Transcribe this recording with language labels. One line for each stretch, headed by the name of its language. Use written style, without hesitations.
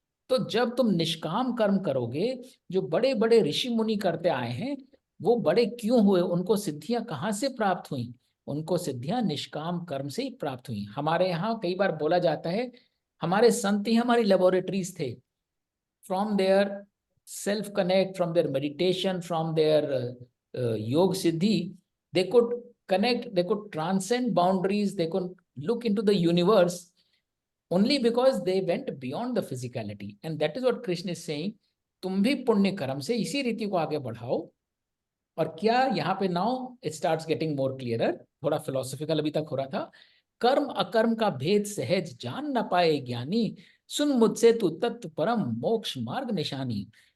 Hindi: तो जब तुम निष्काम कर्म करोगे, जो बड़े बड़े ऋषि मुनि करते आए हैं, वो बड़े क्यों हुए, उनको सिद्धियां कहाँ से प्राप्त हुई? उनको सिद्धियां निष्काम कर्म से ही प्राप्त हुई। हमारे यहाँ कई बार बोला जाता है हमारे संत ही हमारी लेबोरेटरीज थे।
English: From their self connect, from their meditation, from their yoga siddhi, they could connect, they could transcend boundaries, they could look into the universe only because they went beyond the physicality. And that is what Krishna is saying,
Hindi: तुम भी पुण्य कर्म से इसी रीति को आगे बढ़ाओ। और क्या यहाँ पे
English: now it starts getting more clearer,
Hindi: थोड़ा फिलोसॉफिकल अभी तक हो रहा था। कर्म अकर्म का भेद सहज जान न पाए ज्ञानी, सुन मुझसे तू तत्व परम मोक्ष मार्ग निशानी।